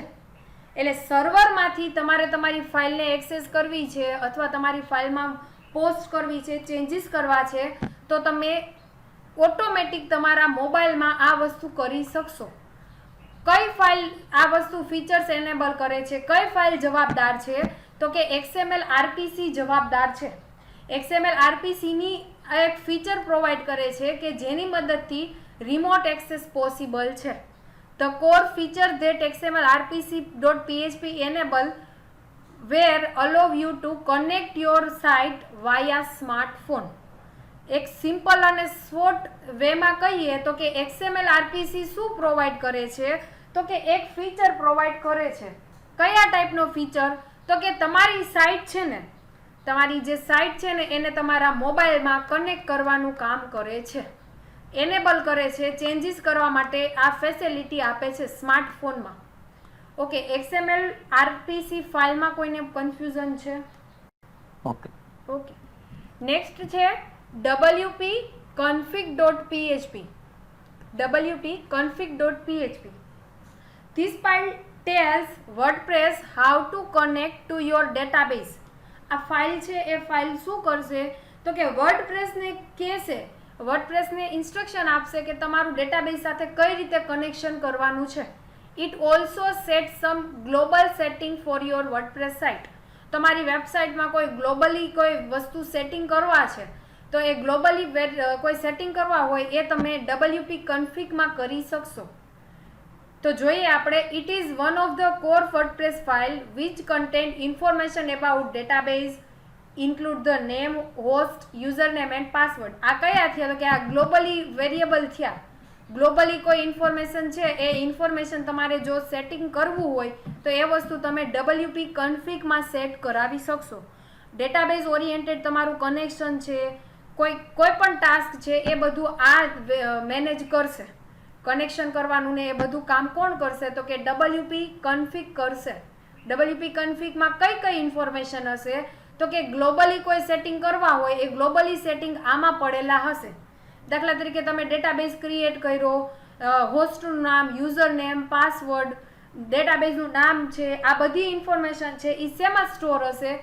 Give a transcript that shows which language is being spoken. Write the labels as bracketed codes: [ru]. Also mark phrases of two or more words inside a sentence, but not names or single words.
[gu] એટલે સર્વરમાંથી તમારે તમારી ફાઇલને એક્સેસ કરવી છે અથવા તમારી ફાઇલમાં પોસ્ટ કરવી છે, ચેન્જીસ કરવા છે, તો તમે ઓટોમેટિક તમારા મોબાઈલમાં આ વસ્તુ કરી શકશો. કઈ ફાઇલ આ વસ્તુ [en] features enable [gu] કરે છે? કઈ ફાઇલ જવાબદાર છે? તો કે XML RPC જવાબદાર છે. XML RPC ની એક ફીચર પ્રોવાઈડ કરે છે કે જેની મદદથી [en] remote access [gu] પોસિબલ છે. [en] The core feature that XML rpc.php enable where allow you to connect your site via smartphone. [gu] એક સિમ્પલ અને શોર્ટ વેમાં કહીએ તો કે XML RPC શું પ્રોવાઈડ કરે છે? તો કે એક ફીચર પ્રોવાઈડ કરે છે. કયા ટાઈપનો ફીચર? તો કે તમારી સાઇટ છે ને, તમારી જે સાઇટ છે ને એને તમારા મોબાઈલમાં કનેક્ટ કરવાનું કામ કરે છે, એનેબલ કરે છે, ચેન્જીસ કરવા માટે આ ફેસિલિટી આપે છે સ્માર્ટફોનમાં. ઓકે, XML RPC ફાઇલમાં કોઈને કન્ફ્યુઝન છે? ઓકે. નેક્સ્ટ છે wp config.php. wp config.php. [en] This file tells WordPress how to connect to your database. [gu] આ ફાઇલ છે એ ફાઇલ શું કરશે? તો કે વર્ડપ્રેસને કહેશે, વર્ડપ્રેસને ઇન્સ્ટ્રક્શન આપશે કે તમારું ડેટાબેઝ સાથે કઈ રીતે કનેક્શન કરવાનું છે. [en] It also set some global setting for your WordPress site. [gu] તમારી વેબસાઇટમાં કોઈ ગ્લોબલી કોઈ વસ્તુ સેટિંગ કરવા છે તો એ ગ્લોબલી કોઈ સેટિંગ કરવા હોય એ તમે wp config-માં કરી શકશો. તો જોઈએ આપણે. [en] It is one of the core WordPress file which contain information about database include the name, host, user name and password. [gu] આ કયા થયા? તો કે આ [en] globally variable [gu] થયા. ગ્લોબલી કોઈ ઇન્ફોર્મેશન છે એ ઇન્ફોર્મેશન તમારે જો સેટિંગ કરવું હોય તો એ વસ્તુ તમે wp config-માં સેટ કરાવી શકશો. [en] database oriented [gu] તમારું કનેક્શન છે, કોઈ પણ ટાસ્ક છે એ બધું આ મેનેજ કરશે. કનેક્શન કરવાનું ને એ બધું કામ કોણ કરશે? તો કે wp config કરશે. wp config-માં કઈ ઇન્ફોર્મેશન હશે? તો કે ગ્લોબલી કોઈ સેટિંગ કરવા હોય એ [en] globally setting [gu] આમાં પડેલા હશે. દાખલા તરીકે તમે [en] database create [gu] કર્યો, હોસ્ટનું નામ, [en] user name, [gu] પાસવર્ડ, ડેટાબેઝનું નામ છે, આ બધી ઇન્ફોર્મેશન છે એ શેમાં સ્ટોર હશે?